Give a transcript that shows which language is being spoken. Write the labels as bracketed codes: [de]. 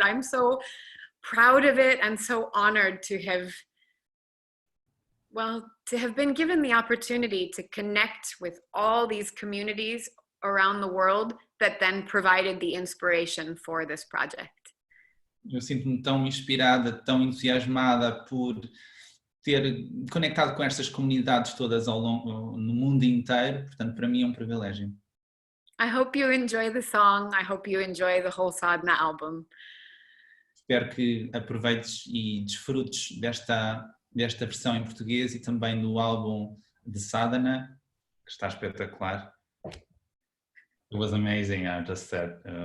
[en] I'm so proud of it and so honored to have been given the opportunity to connect with all these communities around the world that then provided the inspiration for this project. [pt] Eu sinto-me tão inspirada, tão entusiasmada por ter conectado com estas comunidades todas no mundo inteiro, portanto para mim é um privilégio. [en] I hope you enjoy the song. I hope you enjoy the whole Sadhana album. [pt] Espero que aproveites e desfrutes desta versão em português e também do álbum de Sadhana, que está espetacular. [en] It was amazing, I just said.